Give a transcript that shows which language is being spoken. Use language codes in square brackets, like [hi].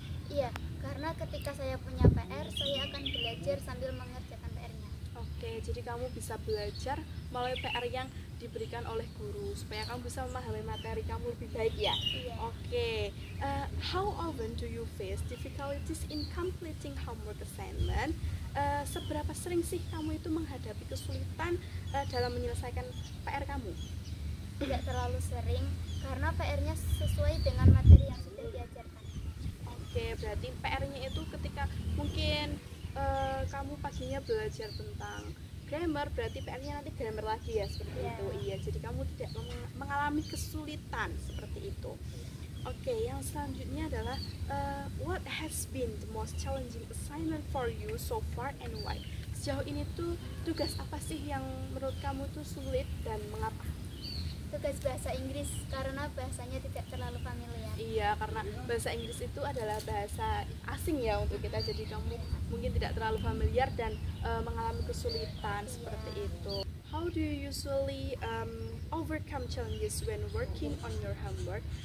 [id] Iya, karena ketika saya punya PR, saya akan belajar sambil mengerjakan PR-nya. Oke, jadi kamu bisa belajar melalui PR yang diberikan oleh guru supaya kamu bisa memahami materi kamu lebih baik ya? Iya. [en] Oke, how often do you face difficulties in completing homework assignment? [id] Seberapa sering sih kamu itu menghadapi kesulitan dalam menyelesaikan PR kamu? Tidak terlalu sering, karena PR-nya sesuai dengan materi yang sudah diajarkan. Oke, berarti PR-nya itu ketika mungkin kamu paginya belajar tentang grammar, berarti PR-nya nanti grammar lagi ya, seperti Iya. itu. Iya, jadi kamu tidak mengalami kesulitan seperti itu. Oke, yang selanjutnya adalah [en] what has been the most challenging assignment for you so far and why? [id] Sejauh ini tuh tugas apa sih yang menurut kamu tuh sulit dan mengapa? Tugas bahasa Inggris, karena bahasanya tidak terlalu familiar. Iya, karena bahasa Inggris itu adalah bahasa asing ya untuk kita, jadi kamu mungkin tidak terlalu familiar dan mengalami kesulitan seperti itu. [en] How do you usually overcome challenges when working on your homework?